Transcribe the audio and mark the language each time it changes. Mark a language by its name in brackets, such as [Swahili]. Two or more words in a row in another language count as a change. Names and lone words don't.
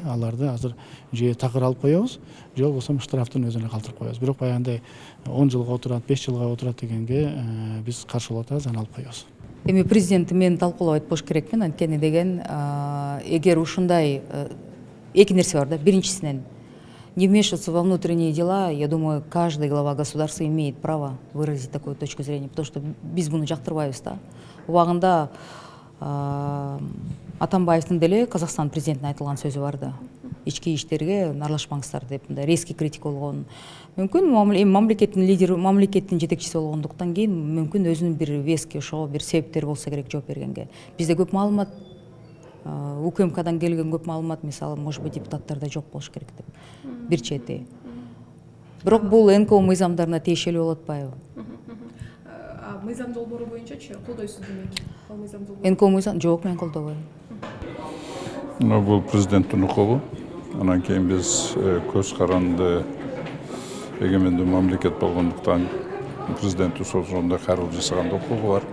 [Kyrgyz] Аларды азыр же такыр алып коебуз, же болбосо штрафтын өзүнө калтырып коебуз. Бирок баягындай 10 жылга отурат, 5 жылга отурат дегенге биз каршы болуп атабыз, аны алып коебуз. Эми президент мен талкуулап айтпош керекмин, анткени деген эгер ушундай эки нерсе бар да. [Russian] Биринчисинен не вмешиваться во внутренние дела, я думаю, каждый глава государства имеет право выразить такую точку зрения, потому что [Kyrgyz] биз буну жактырбайбыз да. Убагында Атамбаевдин деле Казакстан президентине айтылган сөзү бар да. Ички иштерге аралашпаңыздар деп мындай резкий критика болгон. Мүмкүн мамлекеттин лидери, мамлекеттин жетекчиси болгондуктан кийин мүмкүн өзүнүн бир вески, ошого бир себептери болсо керек жооп бергенге. Бизде көп маалымат, УКМКдан келген көп маалымат, мисалы, [Russian] может быть, [Kyrgyz] депутаттарда жок болуш керек деп. Бир чети. Бирок бул НКО мыйзамдарына тиешелүү болуп атпайбы? Мыйзам долбоору боюнча-чы колдойсуз демек? Ал мыйзам долбоору. НКО мыйзам жок, мен колдобойм. Бул президенттин укугу. Анан кийин биз көз каранды эгемендүү мамлекет болгондуктан президент ошондой кароо жасаган укугу бар.